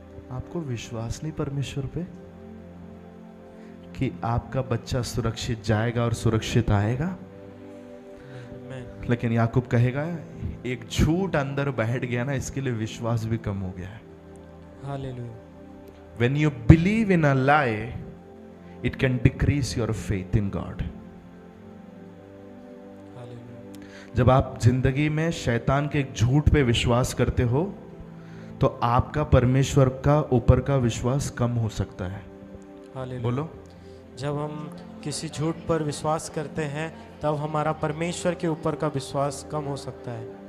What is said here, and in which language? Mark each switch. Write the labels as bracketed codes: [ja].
[hi] आपको विश्वास नहीं परमेश्वर पे कि आपका बच्चा सुरक्षित जाएगा और सुरक्षित आएगा? लेकिन याकूब कहेगा एक झूठ अंदर बैठ गया ना, इसके लिए विश्वास भी कम हो गया है। Hallelujah. [en] When you believe in a lie, it can decrease your faith in God. [hi] जब आप जिंदगी में शैतान के एक झूठ पे विश्वास करते हो तो आपका परमेश्वर का ऊपर का विश्वास कम हो सकता है। हालेलुया। बोलो। जब हम किसी झूठ पर विश्वास करते हैं तब हमारा परमेश्वर के ऊपर का विश्वास कम हो सकता है।